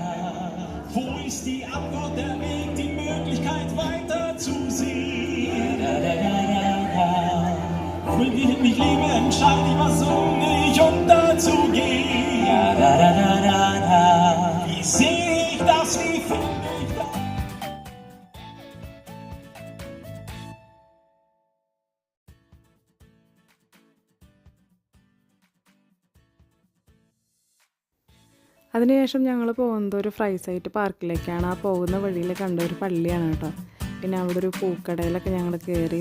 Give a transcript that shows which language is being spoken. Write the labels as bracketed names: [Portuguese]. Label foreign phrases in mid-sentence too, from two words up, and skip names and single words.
[German] Wo ist die Antwort, der Weg, die Möglichkeit weiterzusehen? Ja, da, da, da, da, da. Will ich mich lieben, entscheide ich was, um nicht unterzugehen? Ja, da, da, da, da, da. Wie sehe ich das, wie finde ich das? [Malayalam] അതിനുശേഷം ഞങ്ങൾ പോകുന്നത് ഒരു ഫ്രൈസൈറ്റ് പാർക്കിലേക്കാണ്. ആ പോകുന്ന വഴിയിൽ കണ്ട ഒരു പള്ളിയാണ് കേട്ടോ. പിന്നെ അവിടെ ഒരു പൂക്കടയിലൊക്കെ ഞങ്ങൾ കയറി.